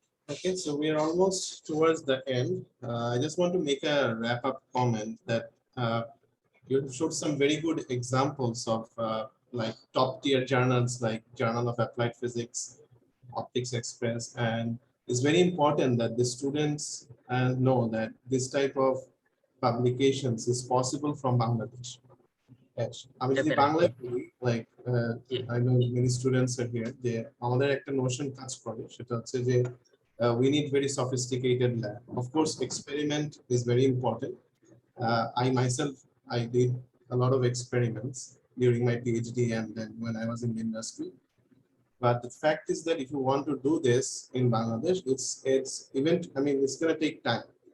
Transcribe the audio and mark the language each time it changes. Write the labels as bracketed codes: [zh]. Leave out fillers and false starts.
[en] Okay, so we are almost towards the end. I just want to make a wrap-up comment that you showed some very good examples of like top-tier journals like Journal of Applied Physics, Optics Express, and it's very important that the students know that this type of publications is possible from Bangladesh. Obviously, Bangladesh, like I know many students are here. [bn] আমাদের একটা notion কাজ করে, সেটা হচ্ছে যে [en] we need very sophisticated lab. Of course, experiment is very important. I myself, I did a lot of experiments during my PhD and then when I was in the industry. But the fact is that if you want to do this in Bangladesh, it's going to take time.